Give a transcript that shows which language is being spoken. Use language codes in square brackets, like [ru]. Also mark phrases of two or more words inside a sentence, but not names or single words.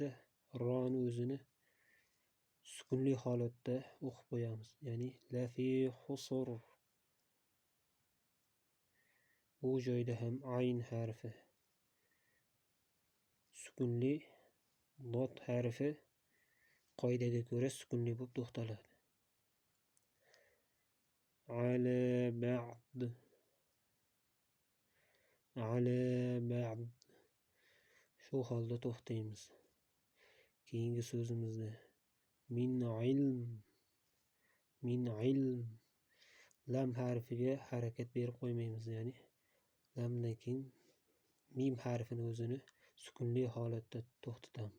[uz] Ro'ni o'zini sukunli holatda o'qib qo'yamiz. [ar] Ya'ni لفي خسر. [uz] Bu joyda ham ayn harfi sukunli, dod harfi qoidaga ko'ra sukunli bo'lib to'xtaladi. [ar] على بعض، على بعض. [uz] Shu holda to'xtaymiz. Keyingi so'zimizda [ar] من علم، من علم. [uz] Lam harfiga harakat berib qo'ymaymiz. Ya'ni lamdan keyin mim harfini o'zini sukunli holatda to'xtatamiz.